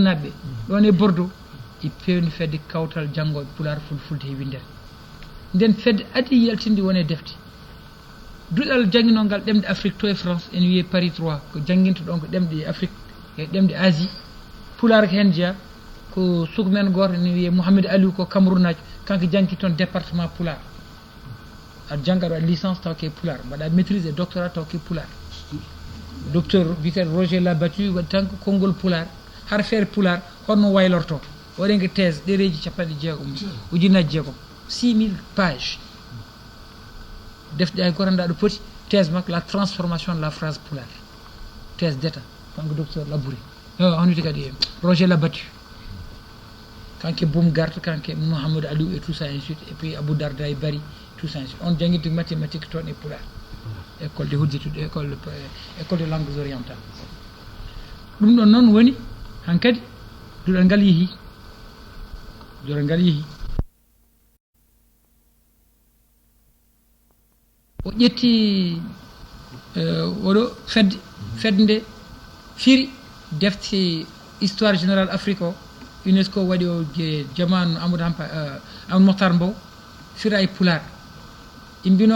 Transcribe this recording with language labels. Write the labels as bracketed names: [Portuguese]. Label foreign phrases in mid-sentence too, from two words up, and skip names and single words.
[Fula] naɓɓe ɗon e Bordeaux e pewni fedde kawtal janggoɓe pular fulfulde he windere nden fedde adi yaltinde wone defte duɗal jangguinol ngal ɗemde Afrique to e France en wiye Paris 3 ko jangguinta ɗon ko ɗemɗe Afrique e ɗemɗe Asie pulaar ko hen jeeya ko sukumen goto ne wiye Mouhamadou Aliou ko Cameroun aji kanko jangki toon département pulaar aɗa jangga aɗa waɗa licence taw ke pulaar mbaɗa maîtrise et doctorat taw ke pulaar docteur wiyeteɗo Roger Labattu waɗi tan ko konngol pulaar har feere pulaar honno waylorto waɗen ko thèse ɗereji 60 ujunnaji jeegom 6000 pages defte ay goto nda ɗo poti thèse makko [French] la transformation de la phrase pulaar thèse d'état [Fula] kanko docteur Labouré on wiyete kadi Roger Labattu kanke Boum Garte kanke Mouhamadou Aliou [French] et tout ça ainsi suite et puis [Fula] Abou Darda e Bari [French] tout ça ainsi [Fula] on jangguirde mathématique toon e pulaar [French] école de hujjatude école de langues orientales [Fula] ɗum ɗon noon woni hankkadi duɗal ngal yeehi o ƴetti oɗo fedde nde firi defte [French] histoire générale Afrique [Fula] o UNESCO waɗi o jamanu Amadou Mokhtar Mbow fira e pulaar imbino